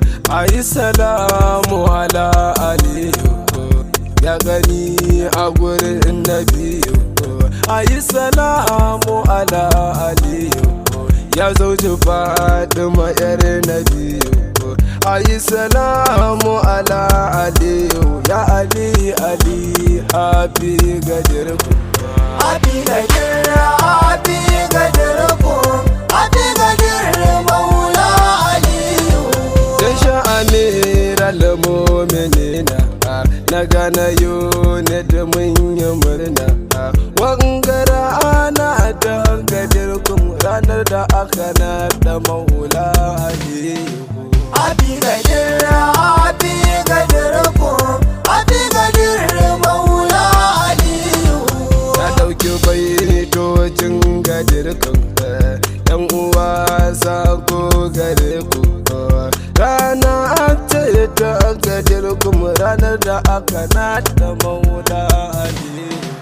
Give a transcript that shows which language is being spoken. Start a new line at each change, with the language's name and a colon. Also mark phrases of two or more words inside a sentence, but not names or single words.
Hausa: Ai
Arabic: سلام على علي,
Hausa: ya gani a gurin nabiyu. Ai
Arabic: سلام على علي,
Hausa: ya zauji Fatima yar nabiyu. Ai
Arabic: سلام على علي,
Hausa: ya Ali, Ali,
English: happy Gadir kum. Happy Gadir, happy Gadir kum, happy Gadir Maula Aliyu.
Hausa: Dan sha Amiral Mu'minina, na gana unit mun yi murna. Wangara ana dan Gadir kum, ranar da aka naɗa Maula Aliyu.
English: Happy Gadir, happy Gadir kum, happy Gadir Maula Aliyu.
Hausa: Na ɗauki baitocin Gadir kum, yan uwa sako gare ku. Rana ce ta Gadir kum, ranar da aka naɗa Maula Aliyu.